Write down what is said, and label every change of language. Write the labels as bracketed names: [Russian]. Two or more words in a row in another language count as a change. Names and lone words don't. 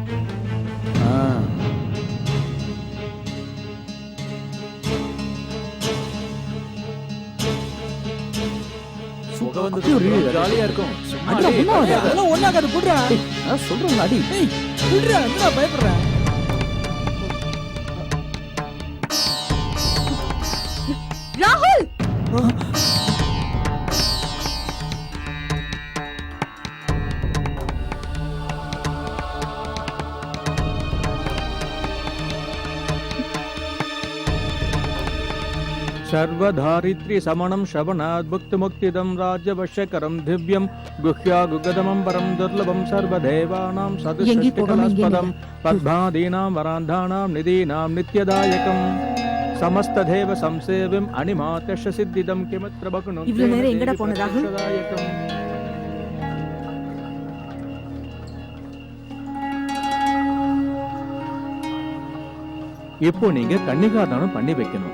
[Tamil] சுகம் வந்து ஜாலியா இருக்கும். சும்மா அடி, அடி. அதெல்லாம் ஒண்ணாகாது, புடுறா. நான் சொல்றேன் அடி. டேய் புடுறா, என்னடா பயப்படுற? ராகுல்! [Sanskrit] सर्वधारित्री समणं श्रवणात् भुक्तिमुक्तिदं राज्यवश्यकरं दिव्यं गुह्यागुगदमं परं दुर्लभं सर्वदेवानां सदसृष्टिकलास्पदं पद्मादीनां वरान्धानां निधीनां नित्यदायकं समस्त देव संसेव्यं अणिमाद्यष्ट सिद्धिदं किमत्र बहुना [Tamil] இவ்வளவு நேரம் எங்கடா போன ராகுல்? இப்போ நீங்க கன்னிகாதானம் பண்ணி வைக்கணும்.